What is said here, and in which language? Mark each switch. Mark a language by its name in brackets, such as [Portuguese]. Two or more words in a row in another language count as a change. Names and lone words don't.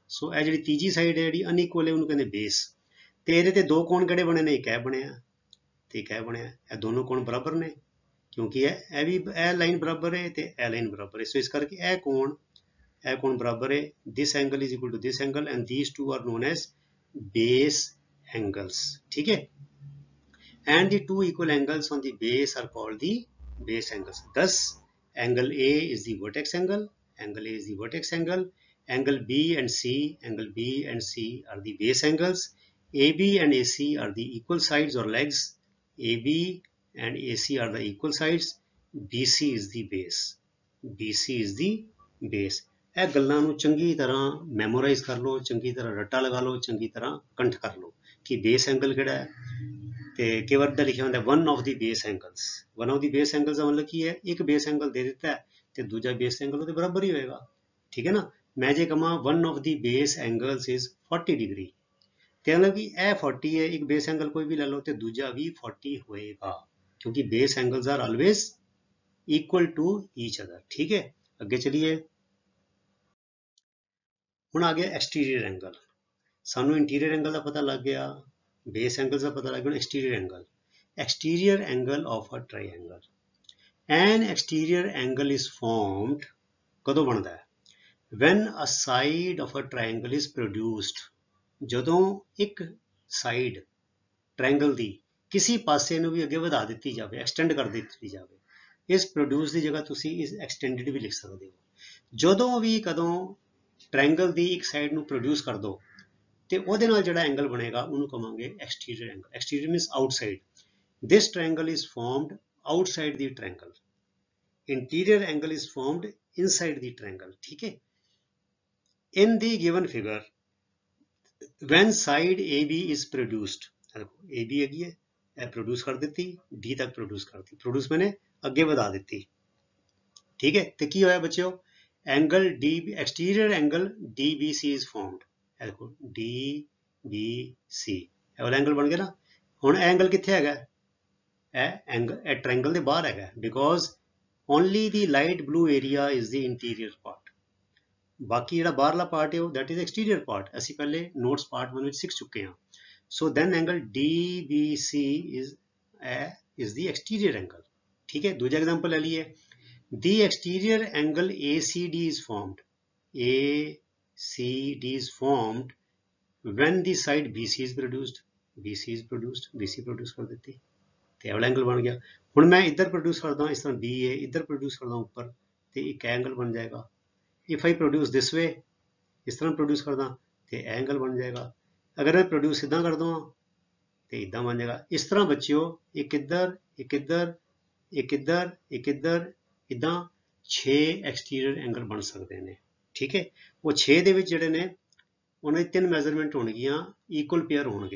[Punjabi] ਸੋ ਇਹ ਜਿਹੜੀ ਤੀਜੀ ਸਾਈਡ ਹੈ ਜਿਹੜੀ ਅਨਇਕੁਅਲ ਹੈ ਉਹਨੂੰ ਕਹਿੰਦੇ ਬੇਸ। ਤੇ ਇਹਦੇ ਤੇ ਦੋ ਕੋਣ ਕਿਹੜੇ ਬਣੇ ਨੇ, ਇੱਕ ਇਹ ਬਣਿਆ ਤੇ ਇੱਕ ਇਹ ਬਣਿਆ। ਇਹ ਦੋਨੋਂ ਕੋਣ ਬਰਾਬਰ ਨੇ ਕਿਉਂਕਿ ਇਹ ਵੀ ਇਹ ਲਾਈਨ ਬਰਾਬਰ ਹੈ ਤੇ ਇਹ ਲਾਈਨ ਬਰਾਬਰ ਹੈ। ਸੋ ਇਸ ਕਰਕੇ ਇਹ ਕੋਣ ਬਰਾਬਰ ਹੈ। [English] this angle is equal to this angle and these two are known as base angles, [Punjabi] ਠੀਕ ਹੈ। [English] and the two equal angles on the base are called the base angles। thus angle A is the vertex angle, angle A is the vertex angle, angle B and C are the base angles, AB and AC are the equal sides or legs, AB and AC are the equal sides, BC is the base, BC is the base। [Punjabi] ਇਹ ਗੱਲਾਂ ਨੂੰ ਚੰਗੀ ਤਰ੍ਹਾਂ ਮੈਮੋਰਾਈਜ਼ ਕਰ ਲਓ, ਚੰਗੀ ਤਰ੍ਹਾਂ ਰੱਟਾ ਲਗਾ ਲਓ, ਚੰਗੀ ਤਰ੍ਹਾਂ ਕੰਠ ਕਰ ਲਓ ਕਿ [English] base angle [Punjabi] ਕਿਹੜਾ ਹੈ। ਤੇ ਕਈ ਵਾਰ ਦਾ ਲਿਖਿਆ ਹੁੰਦਾ [English] one of the base angles. one of the base angles [Punjabi] ਦਾ ਮਤਲਬ ਕੀ ਹੈ, ਇੱਕ [English] base angle [Punjabi] ਦੇ ਦਿੱਤਾ ਹੈ ਤੇ ਦੂਜਾ [English] base angle [Punjabi] ਉਹਦੇ ਬਰਾਬਰ ਹੀ ਹੋਏਗਾ, ਠੀਕ ਹੈ ਨਾ। ਮੈਂ ਜੇ ਕਹਾਂ [English] one of the base angles is 40 degree [Punjabi] ਤੇ ਮਤਲਬ ਕਿ ਇਹ 40 ਹੈ, ਇੱਕ [English] base angle [Punjabi] ਕੋਈ ਵੀ ਲੈ ਲਓ ਤੇ ਦੂਜਾ ਵੀ 40 ਹੋਏਗਾ ਕਿਉਂਕਿ [English] base angles are always equal to each other, [Punjabi] ਠੀਕ ਹੈ। ਅੱਗੇ ਚਲੀਏ ਹੁਣ ਆ ਗਿਆ [English] exterior angle. [Punjabi] ਸਾਨੂੰ [English] interior angle [Punjabi] ਦਾ ਪਤਾ ਲੱਗ ਗਿਆ, [English] base angle [Punjabi] ਦਾ ਪਤਾ ਲੱਗ ਗਿਆ, [English] exterior angle. exterior angle of a triangle। an exterior angle is formed [Punjabi] ਕਦੋਂ ਬਣਦਾ ਹੈ? [English] when a side of a triangle is produced, [Punjabi] ਜਦੋਂ ਇੱਕ ਸਾਈਡ ਟ੍ਰਾਇੰਗਲ ਦੀ ਕਿਸੇ ਪਾਸੇ ਨੂੰ ਵੀ ਅੱਗੇ ਵਧਾ ਦਿੱਤੀ ਜਾਵੇ, ਐਕਸਟੈਂਡ ਕਰ ਦਿੱਤੀ ਜਾਵੇ। [English] is produce [Punjabi] ਦੀ ਜਗ੍ਹਾ ਤੁਸੀਂ [English] is extended [Punjabi] ਵੀ ਲਿਖ ਸਕਦੇ ਹੋ। ਜਦੋਂ ਵੀ ਕਦੋਂ ਟ੍ਰਾਇੰਗਲ ਦੀ ਇੱਕ ਸਾਈਡ ਨੂੰ ਪ੍ਰੋਡਿਊਸ ਕਰ ਦੋ ਤੇ ਉਹਦੇ ਨਾਲ ਜਿਹੜਾ ਐਂਗਲ ਬਣੇਗਾ ਉਹਨੂੰ ਕਹਾਂਗੇ [English] exterior angle. exterior means outside. ਦਿਸ triangle is formed outside the triangle. Interior angle is formed inside the triangle. [Hindi] ठीक है। [English] In the given figure, when side AB is produced, [Punjabi] AB ਹੈਗੀ ਹੈ, ਇਹ ਪ੍ਰੋਡਿਊਸ ਕਰ ਦਿੱਤੀ, D ਤੱਕ ਪ੍ਰੋਡਿਊਸ ਕਰਤੀ, ਪ੍ਰੋਡਿਊਸ ਮੈਨੇ ਅੱਗੇ ਵਧਾ ਦਿੱਤੀ। ਠੀਕ ਹੈ, ਤੇ ਕੀ ਹੋਇਆ ਬੱਚਿਓ? [English] angle D exterior angle DBC is formed. [Punjabi] ਇਹ ਦੇਖੋ DBC, ਇਹ ਵਾਲਾ ਐਂਗਲ ਬਣ ਗਿਆ ਨਾ। ਹੁਣ ਇਹ ਐਂਗਲ ਕਿੱਥੇ ਹੈਗਾ? ਇਹ ਐਂਗਲ ਇਹ ਟ੍ਰਾਇੰਗਲ ਦੇ ਬਾਹਰ ਹੈਗਾ, [English] because only the light blue area is the interior part. [Punjabi] ਬਾਕੀ ਜਿਹੜਾ ਬਾਹਰਲਾ ਪਾਰਟ ਹੈ ਉਹ [English] that is exterior part. [Punjabi] ਅਸੀਂ ਪਹਿਲੇ [English] notes part [Punjabi] 1 ਵਿੱਚ ਸਿੱਖ ਚੁੱਕੇ ਹਾਂ। ਸੋ [English] then angle DBC is the exterior angle. [Hindi] ठीक है, दूसरा एग्जांपल ले लिए। [English] The exterior angle ACD is formed। ACD is formed when the side BC is produced। BC is produced, BC produce [Hindi] कर देती [Punjabi] ਤੇ ਇਹ ਵਾਲਾ ਐਂਗਲ ਬਣ ਗਿਆ। ਹੁਣ ਮੈਂ ਇੱਧਰ ਪ੍ਰੋਡਿਊਸ ਕਰਦਾ ਇਸ ਤਰ੍ਹਾਂ BA, ਇੱਧਰ ਪ੍ਰੋਡਿਊਸ ਕਰਦਾ ਉੱਪਰ ਤੇ ਇੱਕ ਐਂਗਲ ਬਣ ਜਾਏਗਾ। [English] If I produce this way, [Punjabi] ਇਸ ਤਰ੍ਹਾਂ ਪ੍ਰੋਡਿਊਸ ਕਰਦਾ ਤੇ ਐਂਗਲ ਬਣ ਜਾਏਗਾ। ਅਗਰ ਮੈਂ ਪ੍ਰੋਡਿਊਸ ਇਦਾਂ ਕਰ ਦਵਾਂ ਤੇ ਇਦਾਂ ਬਣ ਜਾਏਗਾ। ਇਸ ਤਰ੍ਹਾਂ ਬੱਚਿਓ ਇੱਕ ਇੱਧਰ, ਇੱਕ ਇੱਧਰ, ਇੱਕ ਇੱਧਰ, ਇੱਕ ਇੱਧਰ, ਇਦਾਂ 6 [English] exterior angle [Punjabi] ਬਣ ਸਕਦੇ ਨੇ। ਠੀਕ ਹੈ, ਉਹ 6 ਦੇ ਵਿੱਚ ਜਿਹੜੇ ਨੇ ਉਹਨਾਂ ਦੀ 3 ਮੈਜ਼ਰਮੈਂਟ ਹੋਣਗੀਆਂ, [English] equal pair [Punjabi] ਹੋਣਗੇ।